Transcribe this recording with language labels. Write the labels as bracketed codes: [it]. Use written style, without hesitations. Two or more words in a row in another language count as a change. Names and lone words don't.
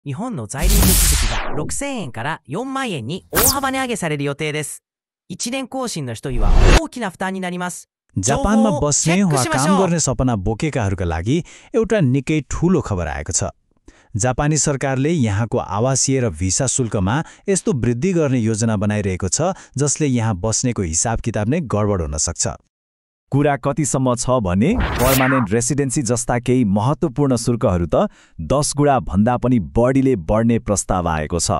[ja] 日本の在留手続きが6000円から4万円に大幅値上げされる予定です。1年更新の人には大きな負担になります。 [ne] जापानमा बस्ने वा काम गर्ने सपना बोकेकाहरूका लागि एउटा निकै ठूलो खबर आएको छ। जापानी सरकारले यहाँको आवासीय र भिसा शुल्कमा यस्तो वृद्धि गर्ने योजना बनाइरहेको छ जसले यहाँ बस्नेको हिसाब किताब नै गडबड हुन सक्छ। कुरा कतिसम्म छ भने [en] permanent residency [ne] जस्ता केही महत्त्वपूर्ण शुल्कहरू त 10 गुणा भन्दा पनि बढीले बढ्ने प्रस्ताव आएको छ।